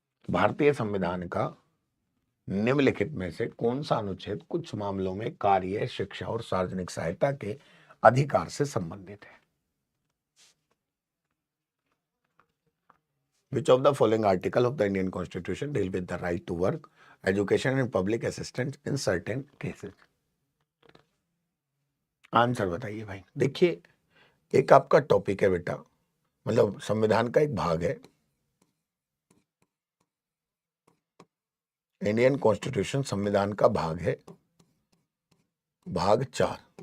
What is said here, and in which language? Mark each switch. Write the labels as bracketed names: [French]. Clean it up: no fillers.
[Hindi] भारतीय संविधान का निम्नलिखित में से कौन सा अनुच्छेद कुछ मामलों में कार्य, शिक्षा और सार्वजनिक सहायता के अधिकार से संबंधित है? [English] Which of the following article of the Indian Constitution deal with the right to work, education and public assistance in certain cases? [Hindi] Answer बताइए भाई। देखिए, एक आपका टॉपिक है बेटा, मतलब संविधान का एक भाग है, इंडियन कॉन्स्टिट्यूशन संविधान का भाग है, भाग 4।